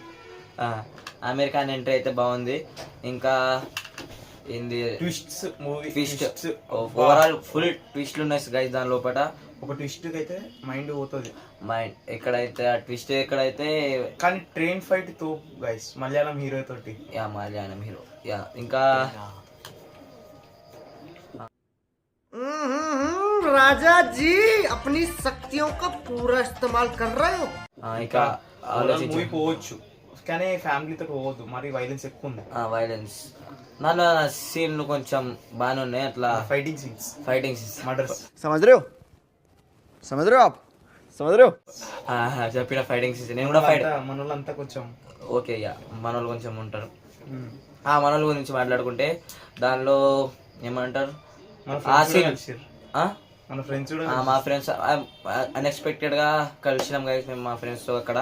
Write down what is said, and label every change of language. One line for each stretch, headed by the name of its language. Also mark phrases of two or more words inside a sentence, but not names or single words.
Telugu: అమీర్ ఖాన్ ఎంట్రీ అయితే బాగుంది. ఇంకా ఏంది
English: twists, movie twist overall full
Telugu: ట్విస్ట్లు ఉన్నాయి గైస్ దాని లోపల. ఒక ట్విస్ట్ అయితే మైండ్ పోతుంది. మైండ్ ఎక్కడైతే ఆ ట్విస్ట్ ఎక్కడైతే, కానీ
English: train fight
Telugu: తో గైస్ మలయాళం హీరో తోటి. మలయాళం హీరో. ఇంకా
Hindi: राजा जी अपनी शक्तियों का पूरा इस्तेमाल कर रहे हो.
Telugu: ఇంకా మూవీ పోవచ్చు కానీ ఫ్యామిలీతో పోవద్దు, మరి వైలెన్స్ ఎక్కువ ఉంది. వైలెన్స్ దానిలో సీన్లు కొంచెం బాగానే ఉన్నాయి. అట్లా
English: fighting scenes, murders.
Hindi: समझ रहे हो आप समझ रहे हो.
Telugu: చెప్పిన
English: fighting scenes.
Telugu: నేను కూడా ఫైట్ మనోళ్ళంతా కొంచెం ఓకే. మనోళ్ళు కొంచెం ఉంటారు. మనోళ్ళ గురించి మాట్లాడుకుంటే దానిలో ఏమంటారు, మన ఫ్రెండ్స్ కూడా మా ఫ్రెండ్స్ అన్ఎక్స్పెక్టెడ్ గా కలిసినాం గైస్ మేము మా ఫ్రెండ్స్ తో అక్కడ.